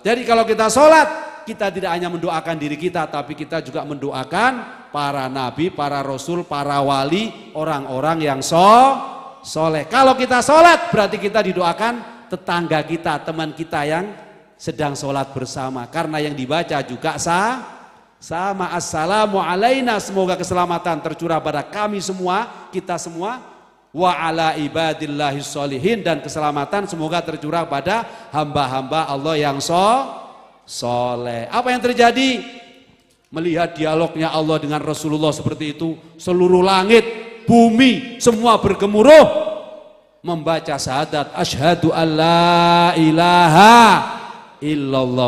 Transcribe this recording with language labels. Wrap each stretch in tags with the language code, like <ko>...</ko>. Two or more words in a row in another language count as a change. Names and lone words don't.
<id>Jadi kalau kita sholat, kita tidak hanya mendoakan diri kita, tapi kita juga mendoakan para nabi, para rasul, para wali, orang-orang yang soleh. Kalau kita sholat, berarti kita didoakan tetangga kita, teman kita yang sedang sholat bersama, karena yang dibaca juga sama.</id> <ar>السلام علينا,</ar> <id>semoga keselamatan tercurah pada kami semua, kita semua,</id> <ar>وعلى عباد الله الصالحين,</ar> <id>dan keselamatan semoga tercurah pada hamba-hamba Allah yang soleh. Apa yang terjadi? Melihat dialognya Allah dengan Rasulullah seperti itu, seluruh langit, bumi, semua bergemuruh membaca syahadat</id> <ar>أشهد أن لا إله إلا الله.</ar>